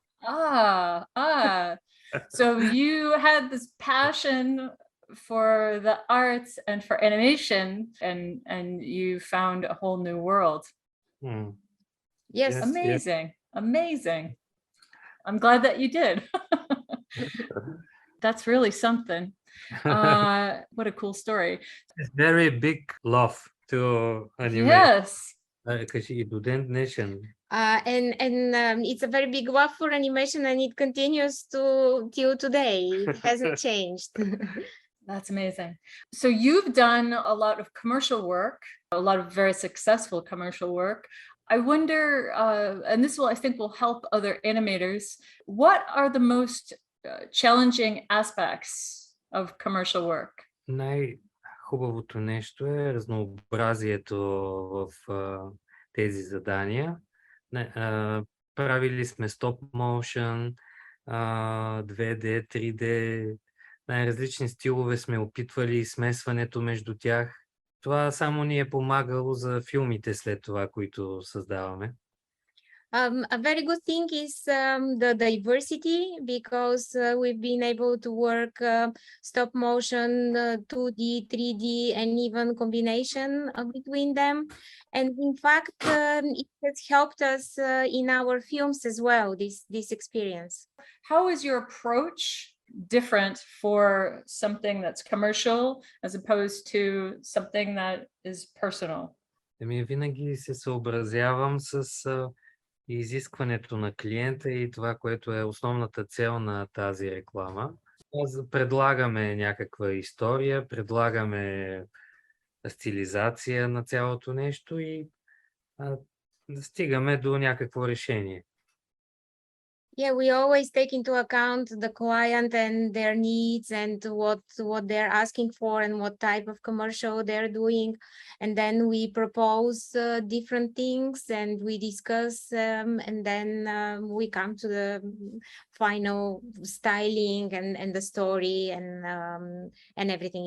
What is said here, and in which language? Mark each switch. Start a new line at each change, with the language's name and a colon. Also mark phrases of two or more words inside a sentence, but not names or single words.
English: So you had this passion for the arts and for animation, and you found a whole new world. Yes. Amazing. I'm glad that you did. That's really something. What a cool story. It's very big love to animate. Yes.
Bulgarian: Kasi и до ден днешен.
English: It's a very big love for animation, and it continues till today. It hasn't changed. That's amazing. So you've done a lot of commercial work, a lot of very successful commercial work. I wonder, and this will, I think, will help other animators. What are the most challenging aspects of commercial work?
Bulgarian: Най-хубавото нещо е разнообразието в тези задания. Правили сме
English: stop motion,
Bulgarian: 2D, 3D, най-различни стилове сме опитвали и смесването между тях. Това само ни е помагало за филмите след това, които създаваме.
English: A very good thing is the diversity, because we've been able to work stop motion, 2D, 3D, and even combination between them. And in fact, it has helped us in our films as well, this experience. How is your approach different for something that's commercial as opposed to something that is personal?
Bulgarian: Винаги се съобразявам с изискването на клиента и това, което е основната цел на тази реклама. Предлагаме някаква история, предлагаме стилизация на цялото нещо и стигаме до някакво решение.
English: Yeah, we always take into account the client and their needs and what they're asking for and what type of commercial they're doing. And then we propose different things and we discuss and then we come to the final styling and the story and everything.